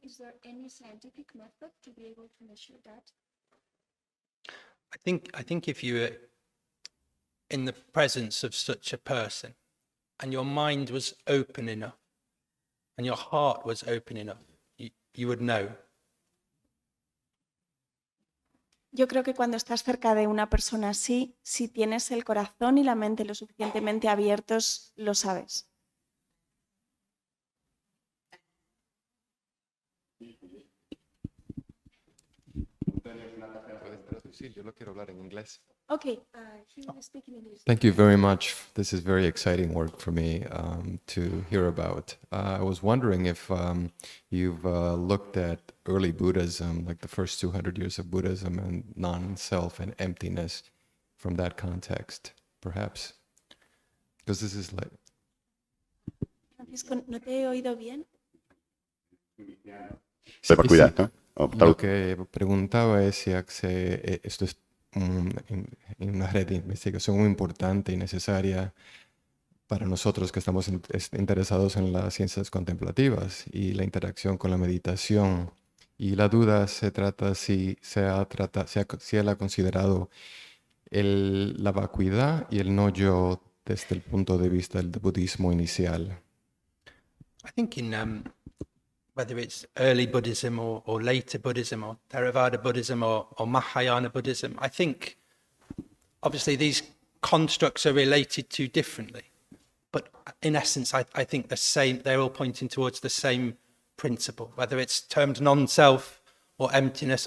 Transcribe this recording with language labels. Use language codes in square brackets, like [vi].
[en] Is there any scientific method to be able to measure that? I think if you were in the presence of such a person and your mind was open enough and your heart was open enough, you would know. [es] Yo creo que cuando estás cerca de una persona así, si tienes el corazón y la mente lo suficientemente abiertos, lo sabes. Yo lo quiero hablar en inglés. [en] Okay, he will speak in English. Thank you very much. This is very exciting work for me to hear about. I was wondering if you've looked at early Buddhism, like the first 200 years of Buddhism and non-self and emptiness from that context, perhaps. Because this is like... [es] Francisco, ¿no te he oído bien? Sepa cuidar, ¿no? Lo que preguntaba es si esto es una red de investigación muy importante y necesaria para nosotros que estamos interesados en las ciencias contemplativas y la interacción con la meditación. Y la duda se trata si él ha considerado la vacuidad y el no yo desde el punto de vista del budismo inicial. [en] I think in whether it's early Buddhism or later Buddhism or Theravada Buddhism or Mahayana Buddhism, I think obviously these constructs are related to differently. But in essence, I think they're all pointing towards the same principle, whether it's termed non-self or emptiness.